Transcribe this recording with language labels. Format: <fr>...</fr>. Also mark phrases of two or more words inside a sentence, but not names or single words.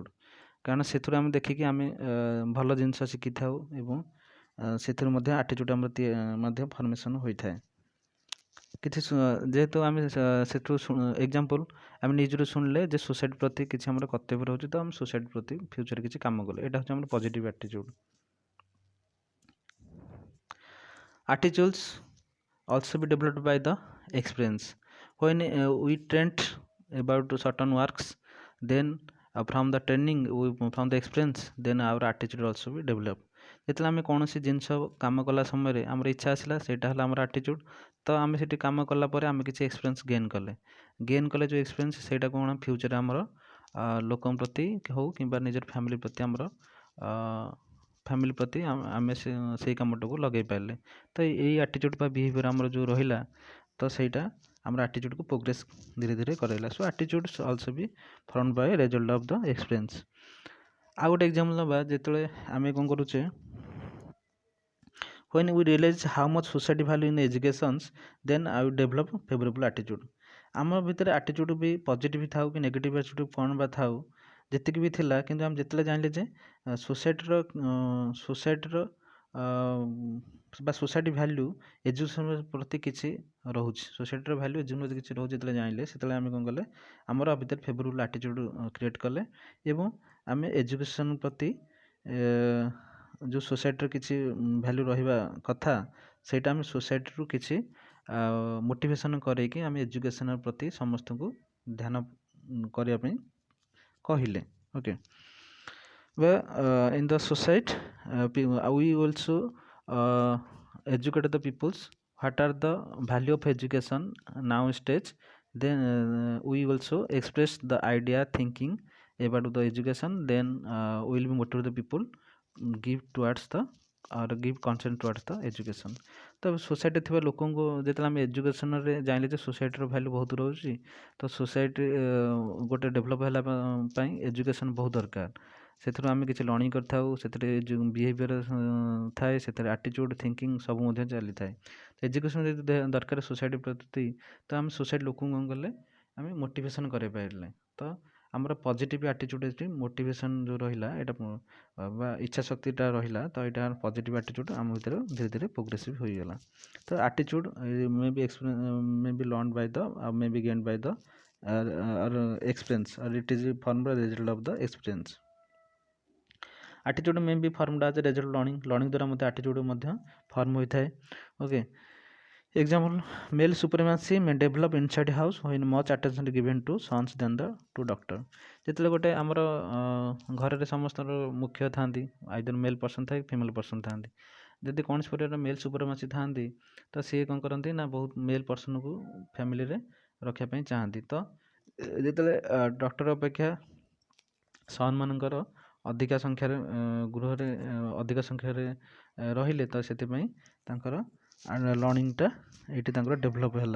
<or>କାରଣ ସେଥିରୁ ଆମେ ଦେଖିକି ଆମେ ଭଲ ଜିନିଷ ଶିଖିଥାଉ ଏବଂ ସେଥିରୁ ମଧ୍ୟ ଆଟିଚ୍ୟୁଡ଼୍ ଆମର ମଧ୍ୟ ଫର୍ମେସନ୍ ହୋଇଥାଏ। କିଛି ଯେହେତୁ ଆମେ ସେଥିରୁ ଏକ୍ଜାମ୍ପଲ୍ ଆମେ ନିଜରୁ ଶୁଣିଲେ ଯେ ସୋସାଇଟି ପ୍ରତି କିଛି ଆମର କର୍ତ୍ତବ୍ୟ ରହୁଛି, ତ ଆମେ ସୋସାଇଟି ପ୍ରତି ଫ୍ୟୁଚର୍ରେ କିଛି କାମ କଲେ, ଏଇଟା ହେଉଛି ଆମର</or> <en>positive attitude. Attitudes also be developed by the experience. When we trained about certain works, then from the training from the experience, then our attitude also be developed.</en> <or>ଯେତେବେଳେ ଆମେ କୌଣସି ଜିନିଷ କାମ କଲା ସମୟରେ ଆମର ଇଚ୍ଛା ଆସିଲା, ସେଇଟା ହେଲା ଆମର ଆଟିଚ୍ୟୁଡ଼୍। ତ ଆମେ ସେଠି କାମ କଲା ପରେ ଆମେ କିଛି</or> <en>experience gain</en> <or>କଲେ ଯେଉଁ ଏକ୍ସପିରିଏନ୍ସ ସେଇଟା କ'ଣ ଫ୍ୟୁଚର୍ରେ ଆମର ଲୋକଙ୍କ ପ୍ରତି ହେଉ କିମ୍ବା ନିଜର ଫ୍ୟାମିଲି ପ୍ରତି ଆମର ଆମେ ସେଇ କାମଟାକୁ ଲଗାଇ ପାରିଲେ। ତ ଏଇ ଆଟିଚ୍ୟୁଡ଼୍ ବା ବିହେଭିଅର୍ ଆମର ଯେଉଁ ରହିଲା, ତ ସେଇଟା ଆମର ଆଟିଚ୍ୟୁଡ଼୍କୁ ପ୍ରୋଗ୍ରେସ୍ ଧୀରେ ଧୀରେ କରାଇଲା।</or> <en>So attitude also be formed by result of the experience.</en> <or>ଆଉ ଗୋଟେ ଏକ୍ଜାମ୍ପଲ୍ ନେବା, ଯେତେବେଳେ ଆମେ କ'ଣ କରୁଛେ</or> <en>when we realize how much society value in educations, then I will develop favorable attitude.</en> <or>ଆମ ଭିତରେ ଆଟିଚ୍ୟୁଡ଼୍ ବି ପଜିଟିଭ୍ ଥାଉ କି</or> <en>negative attitude</en> <or>କ'ଣ ବା ଥାଉ, ଯେତିକି ବି ଥିଲା, କିନ୍ତୁ ଆମେ ଯେତେବେଳେ ଜାଣିଲେ ଯେ ସୋସାଇଟିର ବା</or> <en>society value education</en> <or>ପ୍ରତି କିଛି ରହୁଛି, ସୋସାଇଟିର</or> <en>value education</en> <or>ପ୍ରତି କିଛି ରହୁଛି, ଯେତେବେଳେ ଜାଣିଲେ ସେତେବେଳେ ଆମେ କ'ଣ କଲେ ଆମର ଭିତରେ</or> <en>favorable attitude create</en> <or>କଲେ ଏବଂ ଆମେ ଏଜୁକେସନ୍ ପ୍ରତି ଯେଉଁ ସୋସାଇଟିର କିଛି ଭ୍ୟାଲ୍ୟୁ ରହିବା କଥା ସେଇଟା ଆମେ ସୋସାଇଟିରୁ କିଛି ମୋଟିଭେସନ୍ କରେଇକି ଆମେ ଏଜୁକେସନ୍ ପ୍ରତି ସମସ୍ତଙ୍କୁ ଧ୍ୟାନ କରିବା ପାଇଁ କହିଲେ। ଓକେ,</or> <en>in the society we also educate the peoples what are the value of education now stage, then we also express the idea thinking about the education, then we will be motivate the people give towards the or give consent towards the education.</en> <or>ତ ସୋସାଇଟି ଥିବା ଲୋକଙ୍କୁ ଯେତେବେଳେ ଆମେ ଏଜୁକେସନରେ ଜାଣିଲେ ଯେ ସୋସାଇଟିର ଭ୍ୟାଲୁ ବହୁତ ରହୁଛି, ତ ସୋସାଇଟି ଗୋଟେ ଡେଭଲପ୍ ହେଲା ପାଇଁ ଏଜୁକେସନ୍ ବହୁତ ଦରକାର। ସେଥିରୁ ଆମେ କିଛି ଲର୍ଣ୍ଣିଂ କରିଥାଉ, ସେଥିରେ ଯେଉଁ ବିହେଭିଅର ଥାଏ, ସେଥିରେ</or> <en>attitude thinking</en> <or>ସବୁ ମଧ୍ୟ ଚାଲିଥାଏ। ଏଜୁକେସନ୍ ଯଦି ଦରକାର ସୋସାଇଟି ପ୍ରତି, ତ ଆମେ ସୋସାଇଟି ଲୋକଙ୍କୁ କ'ଣ କଲେ ଆମେ ମୋଟିଭେସନ୍ କରାଇ ପାରିଲେ। ତ ଆମର</or> <en>positive attitude</en> <or>ଏଠି ମୋଟିଭେସନ୍ ଯେଉଁ ରହିଲା ଏଇଟା ବା ଇଚ୍ଛା ଶକ୍ତିଟା ରହିଲା, ତ ଏଇଟା</or> <en>positive attitude</en> <or>ଆମ ଭିତରେ ଧୀରେ ଧୀରେ ପ୍ରୋଗ୍ରେସିଭ୍ ହୋଇଗଲା।</or> <en>ତ attitude may be learn by the may be gain by the ମେ ବି ଗେନ୍ ବାଇ ଦ experience, or it is formed by the result of the experience. attitude may be formed as a result learning</en> <or>ଦ୍ୱାରା ମଧ୍ୟ</or> <en>attitude</en> <or>ମଧ୍ୟ ଫର୍ମ ହୋଇଥାଏ।</or> <en>ଓକେ, example, male supremacy may develop inside house when much attention is given to sons than the to doctor।</en> <or>ଯେତେବେଳେ ଗୋଟେ ଆମର ଘରରେ ସମସ୍ତଙ୍କର ମୁଖ୍ୟ ଥାନ୍ତି,</or> <en>either male person</en> <or>ଥାଏ</or> <en>female person</en> <or>ଥାନ୍ତି। ଯଦି କୌଣସି ପରିବାରରେ</or> <en>male supremacy</en> <or>ଥାନ୍ତି, ତ ସିଏ କ'ଣ କରନ୍ତି ନା ବହୁତ</or> <en>male person-ku</en> <or>ଫ୍ୟାମିଲିରେ ରଖିବା ପାଇଁ ଚାହାନ୍ତି। ତ ଯେତେବେଳେ ଡକ୍ଟର ଅପେକ୍ଷା ସନ୍ମାନଙ୍କର ଅଧିକା ସଂଖ୍ୟାରେ ଗୃହରେ ଅଧିକ ସଂଖ୍ୟାରେ ରହିଲେ, ତ ସେଥିପାଇଁ ତାଙ୍କର ଲର୍ଣ୍ଣିଂଟା ଏଇଠି ତାଙ୍କର ଡେଭଲପ୍ ହେଲା।</or>